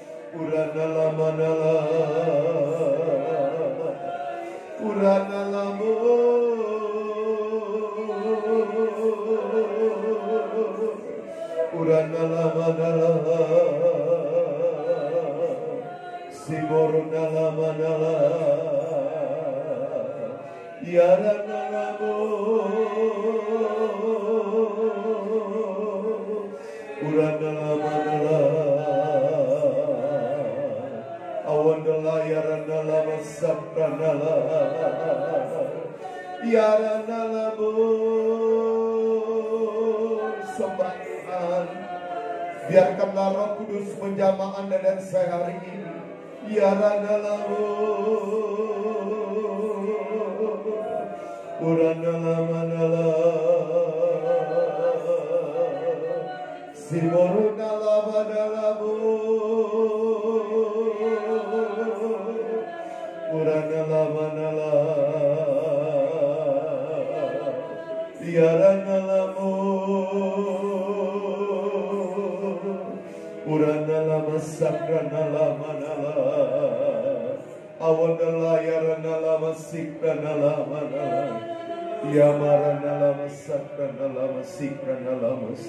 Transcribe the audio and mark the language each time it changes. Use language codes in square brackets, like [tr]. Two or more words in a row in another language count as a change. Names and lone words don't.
[id] Urana lama nala, urana lamo, urana lama nala, simoruna lama nala, yarana lamo, urana lama nala. Awandala yarana lama sakranala, yarana lamo, sembah Tuhan. Biarkanlah Roh Kudus menjamah Anda dan saya hari ini. Yarana lamo, urana lama nala, simoruna lama nalamo, urana lama nala, yarana lamo, urana lama sakrana lama nala, awandala yarana lama sikrana lama nala, yamarana lama sakrana lama sikrana lama si.